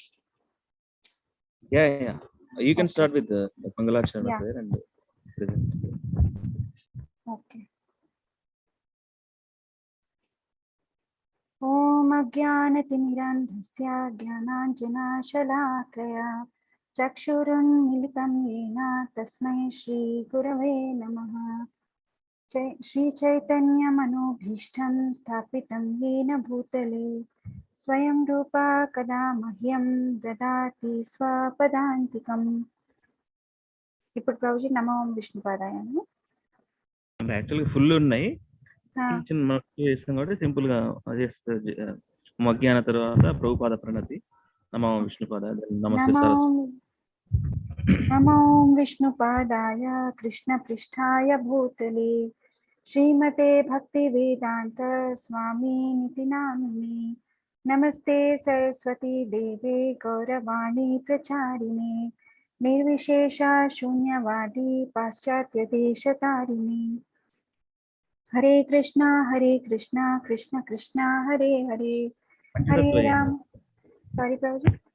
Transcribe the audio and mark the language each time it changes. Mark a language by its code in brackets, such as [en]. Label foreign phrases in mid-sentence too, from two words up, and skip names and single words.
[en] Yeah. You can start with the Mangalacharana prayer and present. Okay. [sa] ॐ अज्ञानतिमिरान्धस्य ज्ञानाञ्जनशलाकया चक्षुरुन्मीलितं येन तस्मै श्रीगुरवे नमः श्रीचैतन्यमनोऽभीष्टं स्थापितं येन भूतले स्वयं रूप कदा मह्यं ददाति स्वपदान्तिकम्. [te] ఇప్పుడు ప్రభుజీ [sa] నమో విష్ణుపాదాయను [te] యాక్చువల్గా ఫుల్ ఉన్నాయి చిన్న చేస్తాం కాబట్టి సింపుల్ గా మధ్యాహ్న తర్వాత ప్రభుపాద ప్రణతి [sa] నమో విష్ణుపాద నమస్తే నమో విష్ణుపాదాయ కృష్ణ పృష్ఠాయ భూతలే శ్రీమతే భక్తి వేదాంత స్వామి నితి నామినే నమస్తే సరస్వతి దేవే గౌరవాణి ప్రచారిణే నిర్విశేష శూన్యవాది పాశ్చాత్య దేశతారిణి హరే కృష్ణ కృష్ణ కృష్ణ హరే హరే హరే రామ్ [te] సారీ ప్రభుజీ